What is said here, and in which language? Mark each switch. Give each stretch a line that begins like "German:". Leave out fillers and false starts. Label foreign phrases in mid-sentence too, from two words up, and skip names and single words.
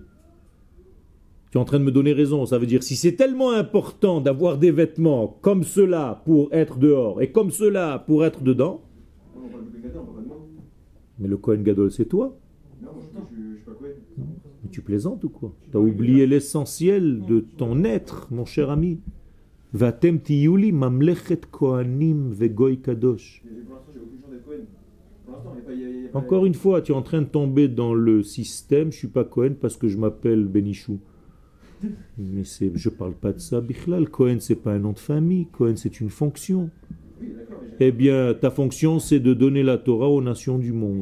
French: Tu es en train de me donner raison. Ça veut dire, si c'est tellement important d'avoir des vêtements comme cela pour être dehors et comme cela pour être dedans, mais le
Hebrew: כהן גדול
French: c'est toi. Non, je suis pas Kohen. Mais tu plaisantes ou quoi? Tu as oublié l'essentiel de ton être, mon cher ami.
Hebrew: ואתם תהיו לי ממלכת כהנים וגוי קדוש.
French: Pour l'instant, j'ai aucune chance d'être Kohen. Pour l'instant, il n'y a pas. Encore une fois, tu es en train de tomber dans le système. Je suis pas Kohen parce que je m'appelle Benichou. Mais je parle pas de ça. Bichlal, Kohen c'est pas un nom de famille. Kohen c'est une fonction. Oui, d'accord. Eh bien, ta fonction c'est de donner la Torah aux nations du monde.